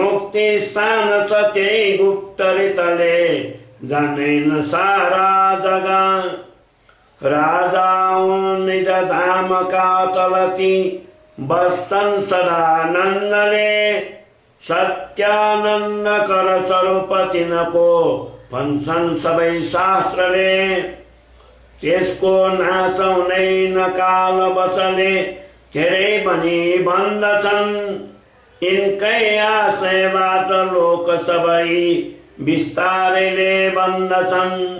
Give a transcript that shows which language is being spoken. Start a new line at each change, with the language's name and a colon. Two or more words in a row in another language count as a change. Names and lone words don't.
Nepali: मुक्ति स्थान छ त्यही गुप्त रीतले जानेन सारा जगा। राजा निज धामका तलती बस्तन सदानन्दले। सत्यानन्द कर स्वरूप तिनको भन्छन् सबै शास्त्रले। त्यसको नाश हुँदैन काल बसले धेरै भनी भन्दछन्। यिनकै आशयबाट लोक सबै बिस्तारैले बन्दछन्।